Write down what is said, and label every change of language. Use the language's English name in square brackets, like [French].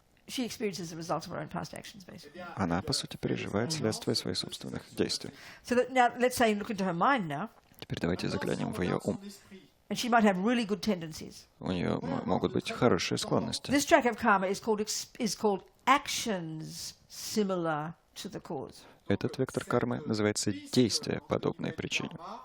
[English] she experiences the result of her own past actions, basically. [Russian] она, по сути, переживает следствие своих собственных действий. [English] So that now, let's say, look into her mind now, [Russian] Теперь давайте заглянем в ее ум. [English] and she might have really good tendencies. [Russian] У нее могут быть хорошие склонности. [English] This track of karma is called actions similar to the cause. [Russian] Этот вектор кармы называется действие, подобное причине.